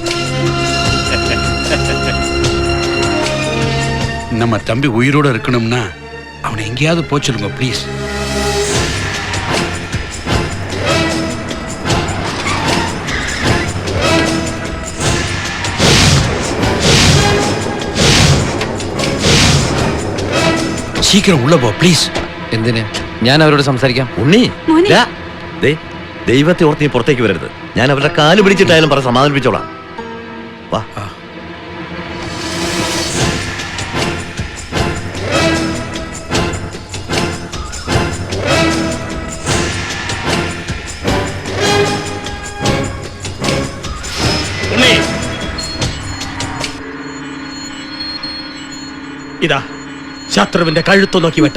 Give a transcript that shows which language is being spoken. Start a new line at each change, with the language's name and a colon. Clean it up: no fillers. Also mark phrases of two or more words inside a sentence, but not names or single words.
Tamil: நம்ம தம்பி உயிரோட இருக்கணும்னா அவனை எங்கேயாவது போய் சொல்லுங்க ப்ளீஸ். சீக்கிரம் உள்ள போ ப்ளീസ്.
Malayalam: എന്തിന്? ഞാൻ അവരോട് സംസാരിക്കാം. ഉണ്ണി, മോനെ. ദാ, ദേ, ദൈവത്തെ ഓർത്ത് നീ പുറത്തേക്ക് വരരുത്. ഞാൻ അവരുടെ കാല് പിടിച്ചിട്ടായാലും പറ സമാധാനിപ്പിച്ചോളാം. വാ. ഉണ്ണി, ഇതാ ശത്രുവിന്റെ കഴുത്തു നോക്കി വെട്ട.